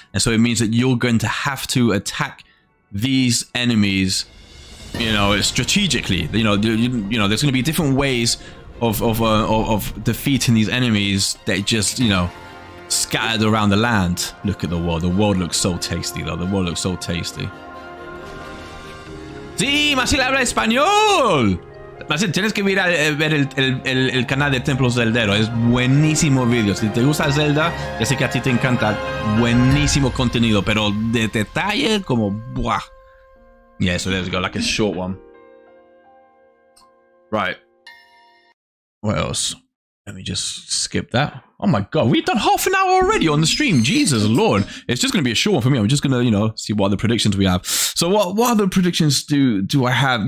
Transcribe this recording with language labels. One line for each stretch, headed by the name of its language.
English: And so it means that you're going to have to attack these enemies strategically. There's going to be different ways of defeating these enemies that just scattered around the land. Look at the world. The world looks so tasty, though. The world looks so tasty.
Spanish: Sí, Masil habla español. Masil, tienes que ver el canal de Templo Zeldero. Es buenísimo video. Si te gusta Zelda, ya sé que a ti te encanta. Buenísimo contenido, pero de detalle como buah.
English: Yeah, so there we go, like a short one. Right. What else? Let me just skip that. Oh my god, we've done half an hour already on the stream. Jesus Lord. It's just going to be a short one for me. I'm just going to, see what other predictions we have. So what other predictions do I have?